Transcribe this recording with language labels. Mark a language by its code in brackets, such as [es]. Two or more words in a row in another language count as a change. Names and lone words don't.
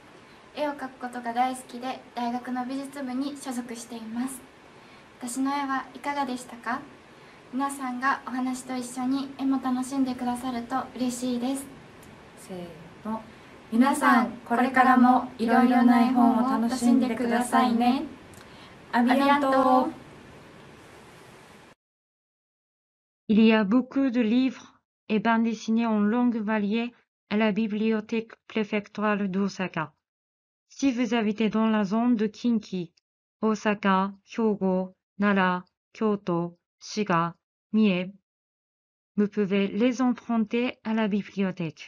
[ja] 絵を描くことが大好きで、大学の美術部に所属しています。私の絵はいかがでしたか？皆さんがお話と一緒に絵も楽しんでくださると嬉しいです。せーの。皆さんこれからもいろいろな絵本を楽しんでくださいね。 [fr] À À bientôt. bientôt. Il y a beaucoup de livres et bandes dessinées en langue variée à la bibliothèque préfectorale d'Osaka. Si vous habitez dans la zone de Kinki, Osaka, Hyogo, Nara, Kyoto, Shiga, Mie, vous pouvez les emprunter à la bibliothèque.